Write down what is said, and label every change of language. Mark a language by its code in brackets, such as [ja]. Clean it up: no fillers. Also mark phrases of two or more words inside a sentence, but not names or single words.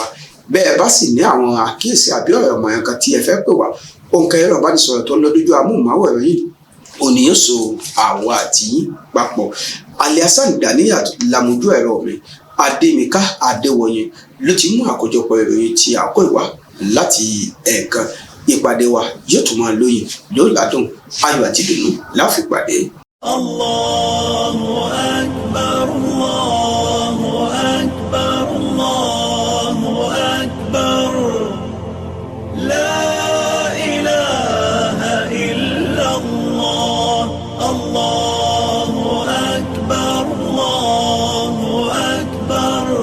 [yo] Bẹ́ẹ̀ bá sì ní àwọn àkíyèsí àbí ọ̀rọ̀ ọmọọyàn kan tí ẹ fẹ́ pè wá, òǹkà ẹ̀rọ ìbánisọ̀rọ̀ tó ń lọ lójú amóhùnmáwòrán yìí òní yóò so àwa àti papọ̀. Alhassan Ganiyat lamojú ẹ̀rọ mi, Adémíká Adéwọyè ló ti mú àkójọpọ̀ ìròyìn tí àkó ìwá láti ẹ̀ẹ̀kan. Ìpàdé wa yóò tún máa lóyìn yóò ládùn, ayọ̀ àti ìdùnnú la fi pàdé. [ar] الله أكبر، الله أكبر، الله أكبر. لا إله إلا الله. الله أكبر، الله أكبر.